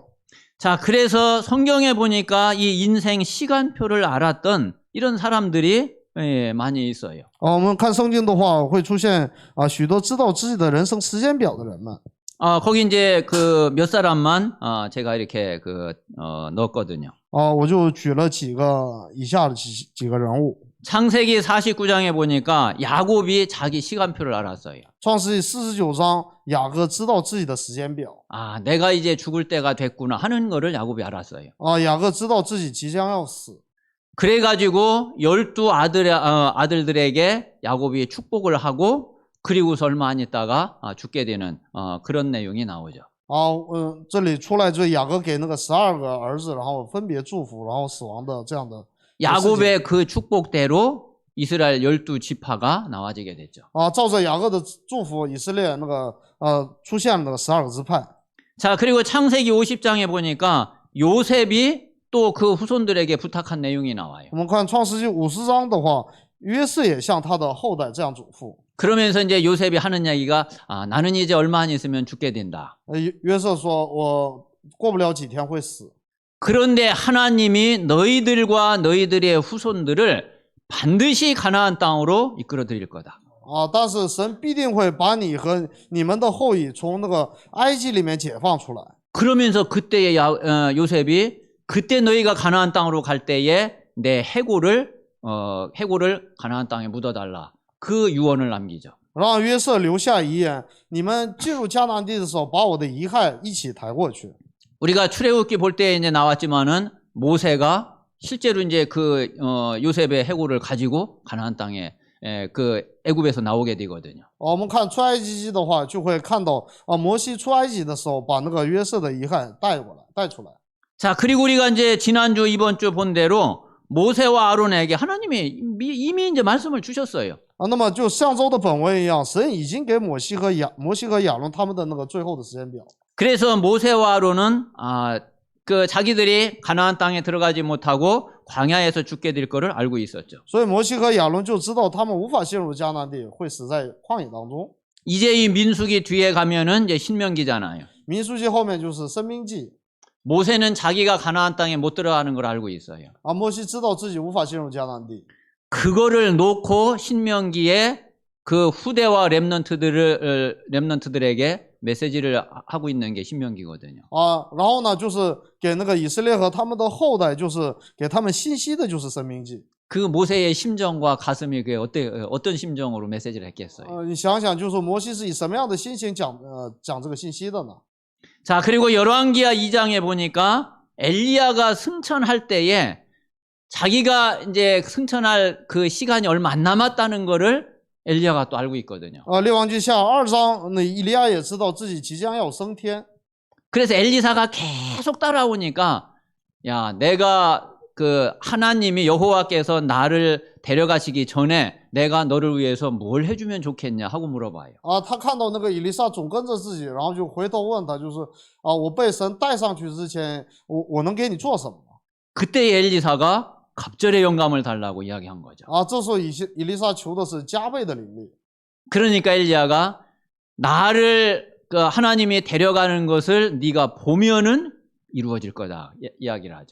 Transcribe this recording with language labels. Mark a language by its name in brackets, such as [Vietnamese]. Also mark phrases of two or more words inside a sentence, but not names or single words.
[Korean] 자, 그래서 성경에 보니까 이 인생 시간표를 알았던 이런 사람들이 많이 있어요. [Chinese] 我们看圣经的话，会出现许多知道自己的人生时间表的人们。 [Korean] 거기 이제 그 몇 사람만 제가 이렇게 넣었거든요. [Chinese] 我就举了以下的几个人物。 [Korean] 창세기 49장에 보니까 야곱이 자기 시간표를 알았어요. [Chinese] 创世纪49章，雅各知道自己的时间表 [Korean] 아, 내가 이제 죽을 때가 됐구나 하는 거를 야곱이 알았어요. [Chinese] 啊，雅各知道自己即将要死， [Korean] 그래가지고 12 아들들에게 야곱이 축복을 하고 그리고서 얼마 안 있다가 죽게 되는 그런 내용이 나오죠. [Chinese] 啊，这里出来就是雅各给那个12个儿子，然后分别祝福，然后死亡的这样的 [Korean] 야곱의 그 축복대로 이스라엘 12지파가 나와지게 됐죠. [Chinese] 啊，照着雅各的祝福，以色列那个出现了那个12个支派。 [Korean] 자, 그리고 창세기 50장에 보니까 요셉이 또 그 후손들에게 부탁한 내용이 나와요. [Chinese] 我们看创世纪50章的话，约瑟也向他的后代这样嘱咐。 [Korean] 그러면서 이제 요셉이 하는 이야기가 나는 이제 얼마 안 있으면 죽게 된다. [Chinese] 约瑟说：“我过不了几天会死。 [Korean] 그런데 하나님이 너희들과 너희들의 후손들을 반드시 가나안 땅으로 이끌어 드릴 거다. [Chinese] 啊，但是神必定会把你和你们的后裔从那个埃及里面解放出来。 [Korean] 그러면서 그때의 요셉이 그때 너희가 가나안 땅으로 갈 때에 내 해골을 가나안 땅에 묻어달라. 그 유언을 남기죠. [Chinese] 让约瑟留下遗言：你们进入迦南地的时候，把我的遗骸一起抬过去。 [Korean] 우리가 출애굽기 볼 때 이제 나왔지만은 모세가 실제로 이제 그 요셉의 해골을 가지고 가나안 땅에 그 애굽에서 나오게 되거든요. [Chinese] 我们看出埃及记的话，就会看到摩西出埃及的时候，把那个约瑟的遗骸带出来。 [Korean] 자, 그리고 우리가 이제 지난주 이번 주 본 대로 모세와 아론에게 하나님이 이미 이제 말씀을 주셨어요. [Chinese] 那么就上周的本文一样，神已经给摩西和亚伦他们的那个最后的时间表。 [Korean] 그래서 모세와 아론은 그 자기들이 가나안 땅에 들어가지 못하고 광야에서 죽게 될 거를 알고 있었죠. [Chinese] 所以摩西和亚伦就知道他们无法进入迦南地，会死在旷野当中。 [Korean] 이제 이 민수기 뒤에 가면은 이제 신명기잖아요. [Chinese] 民书记后面就是申命记 [Korean] 모세는 자기가 가나안 땅에 못 들어가는 걸 알고 있어요. [Chinese] 啊，摩西知道自己无法进入迦南地， [Korean] 그거를 놓고 신명기에 그 후대와 렘넌트들에게 메시지를 하고 있는 게 신명기거든요. [Chinese] 啊，然后呢，就是给那个以色列和他们的后代，就是给他们信息的，就是申命记。 [Korean] 그 모세의 심정과 가슴이 그게 어떤 심정으로 메시지를 했겠어요. [Chinese] 你想想，就是摩西是以什么样的心情讲这个信息的呢？ [Korean] 자, 그리고 열왕기하 2장에 보니까 엘리야가 승천할 때에 자기가 이제 승천할 그 시간이 얼마 안 남았다는 거를 엘리야가 또 알고 있거든요. [Chinese] 列王记下2章，那以利亚也知道自己即将要升天， [Korean] 그래서 엘리사가 계속 따라오니까 야, 내가 그 하나님이 여호와께서 나를 데려가시기 전에 내가 너를 위해서 뭘 해주면 좋겠냐 하고 물어봐요. [Chinese] 啊，他看到那个以利撒总跟着自己，然后就回头问他，就是我被神带上去之前，我能给你做什么？ [Korean] 그때 엘리사가 갑절의 영감을 달라고 이야기한 거죠. [Chinese] 啊，这时候以利撒求的是加倍的灵力。 [Korean] 그러니까 엘리야가 나를 그 하나님이 데려가는 것을 네가 보면은 이루어질 거다 이야기를 하죠.